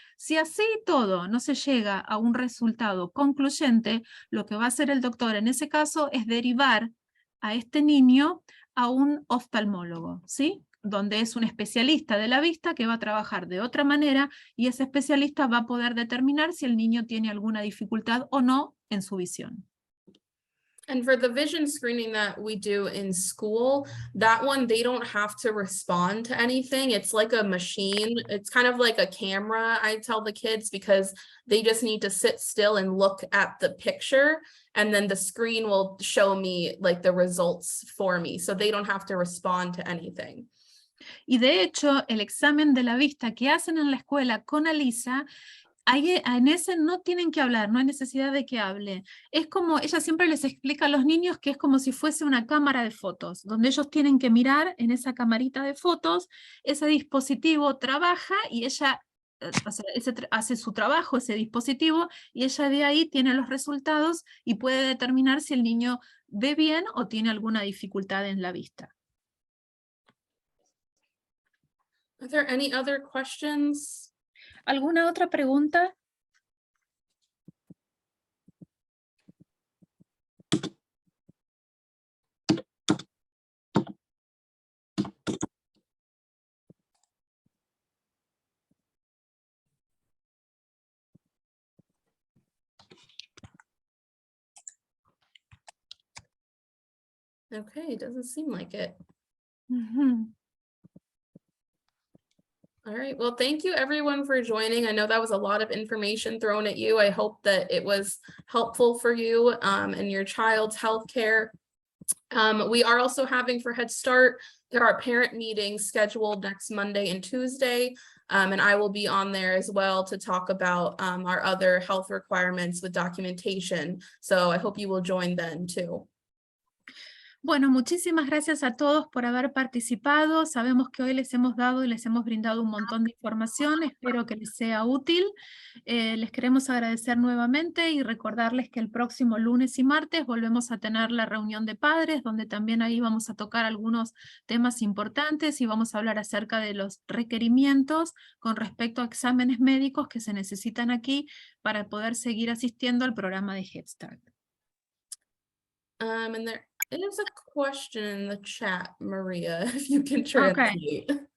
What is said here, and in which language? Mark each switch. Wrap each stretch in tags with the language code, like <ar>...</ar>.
<es>Si así todo no se llega a un resultado concluyente, lo que va a hacer el doctor en ese caso es derivar a este niño a un oftalmólogo, ¿sí? Donde es un especialista de la vista que va a trabajar de otra manera y ese especialista va a poder determinar si el niño tiene alguna dificultad o no en su visión.</es> <en>And for the vision screening that we do in school, that one, they don't have to respond to anything. It's like a machine. It's kind of like a camera, I tell the kids, because they just need to sit still and look at the picture. And then the screen will show me like the results for me. So they don't have to respond to anything.</en> <es>Y de hecho, el examen de la vista que hacen en la escuela con Alisa, en ese no tienen que hablar, no hay necesidad de que hable. Es como, ella siempre les explica a los niños que es como si fuese una cámara de fotos, donde ellos tienen que mirar en esa camarita de fotos, ese dispositivo trabaja y ella hace su trabajo, ese dispositivo, y ella de ahí tiene los resultados y puede determinar si el niño ve bien o tiene alguna dificultad en la vista.</es> <en>Are there any other questions?</en> <es>¿Alguna otra pregunta?</es> <en>Okay, doesn't seem like it. Ujú. All right, well, thank you everyone for joining. I know that was a lot of information thrown at you. I hope that it was helpful for you and your child's healthcare. We are also having for Head Start, there are parent meetings scheduled next Monday and Tuesday. And I will be on there as well to talk about our other health requirements with documentation. So I hope you will join then too.</en> <es>Bueno, muchísimas gracias a todos por haber participado. Sabemos que hoy les hemos dado y les hemos brindado un montón de información. Espero que les sea útil. Les queremos agradecer nuevamente y recordarles que el próximo lunes y martes volvemos a tener la reunión de padres, donde también ahí vamos a tocar algunos temas importantes y vamos a hablar acerca de los requerimientos con respecto a exámenes médicos que se necesitan aquí para poder seguir asistiendo al programa de Head Start.</es> <en>And there is a question in the chat, Maria, if you can translate.</en>